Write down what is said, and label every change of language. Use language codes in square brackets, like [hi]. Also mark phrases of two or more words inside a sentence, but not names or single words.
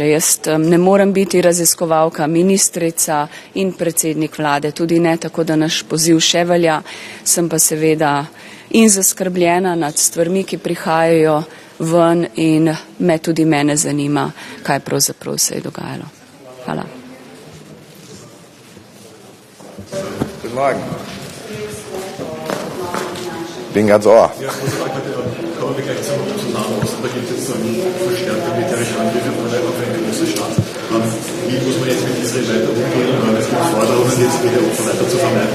[sl] Jaz ne morem biti raziskovalka, ministrica in predsednik vlade, tudi ne, tako da naš poziv še velja. Sem pa seveda in zaskrbljena nad stvarmi, ki prihajajo ven in tudi mene zanima, kaj pravzaprav se je dogajalo. Hvala. [de] Guten Morgen. Bin ganz ohr. Kommen wir gleich zum Nahost. Da gibt es verstärkte militärische Angriffe von auf eine große Stadt. Wie muss man jetzt mit Israel weiter umgehen? Es gibt Forderungen, jetzt wieder Opfer weiter zu vermeiden.